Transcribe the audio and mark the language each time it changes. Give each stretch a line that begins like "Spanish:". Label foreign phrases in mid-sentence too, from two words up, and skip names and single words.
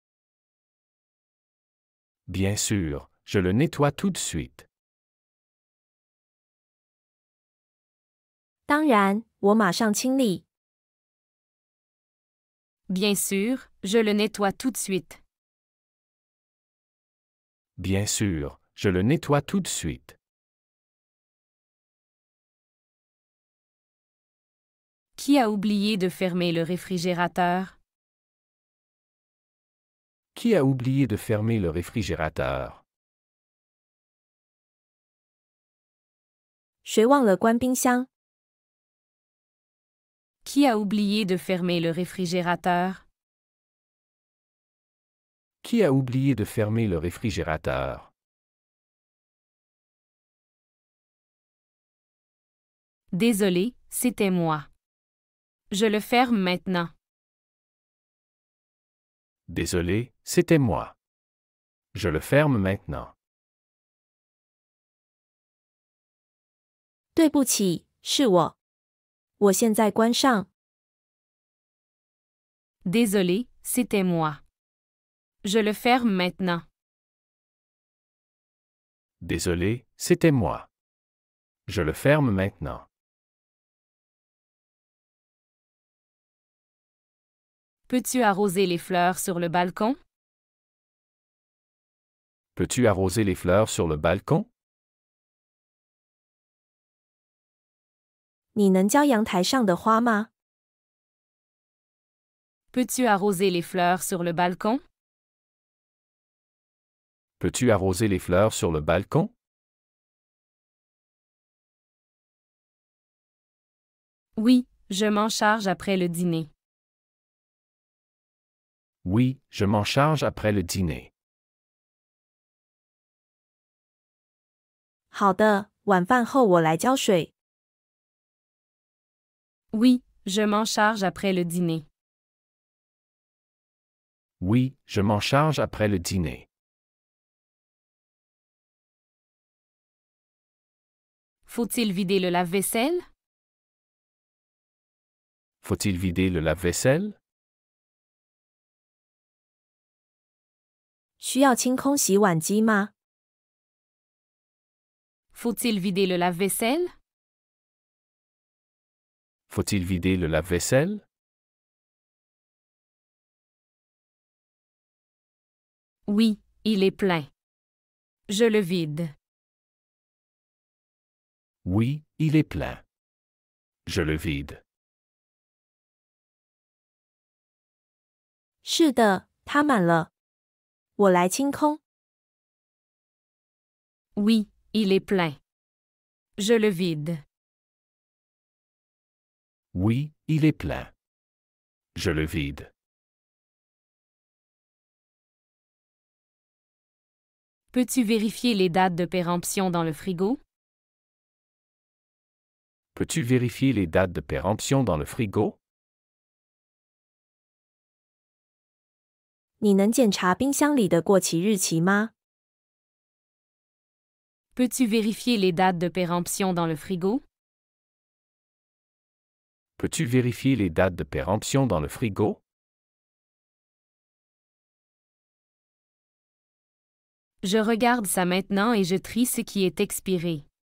French: Bien sûr, je le nettoie tout de suite.
Chinese: 当然，我马上清理。
French: Bien sûr, je le nettoie tout de suite. Bien sûr, je le nettoie tout de suite. Qui a oublié de fermer le réfrigérateur? Qui a oublié de fermer le réfrigérateur?
Chinese: 谁忘了关冰箱？
French: Qui a oublié de fermer le réfrigérateur? Qui a oublié de fermer le réfrigérateur? Désolé, c'était moi. Je le ferme maintenant. Désolé, c'était moi. Je le ferme maintenant.
Chinese: 对不起，是我。我现在关上。
French: Désolé, c'était moi. Je le ferme maintenant. Désolé, c'était moi. Je le ferme maintenant. Peux-tu arroser les fleurs sur le balcon? Peux-tu arroser les fleurs sur le balcon?
Chinese: 你能浇阳台上的花吗？
French: Peux-tu arroser les fleurs sur le balcon? Peux-tu arroser les fleurs sur le balcon? Oui, je m'en charge après le dîner. Oui, je m'en charge après le dîner.
Chinese: 好的，晚饭后我来浇水。
French: Oui, je m'en charge après le dîner. Oui, je m'en charge après le dîner. Faut-il vider le lave-vaisselle? Faut-il vider le lave-vaisselle?
Chinese: 需要清空洗碗机吗？
French: Faut-il vider le lave-vaisselle? Faut-il vider le lave-vaisselle? Oui, il est plein. Je le vide. Oui, il est plein. Je le vide.
Chinese: 是的，它满了。我来清空。
French: Oui, il est plein. Je le vide. Oui, il est plein. Je le vide. Peux-tu vérifier les dates de péremption dans le frigo? Peux-tu vérifier les dates de péremption dans le frigo?
Chinese: 你能检查冰箱里的过期日期吗？
French: Peux-tu vérifier les dates de péremption dans le frigo? Peux-tu vérifier les dates de péremption dans le frigo? Je regarde ça maintenant et je trie ce qui est expiré.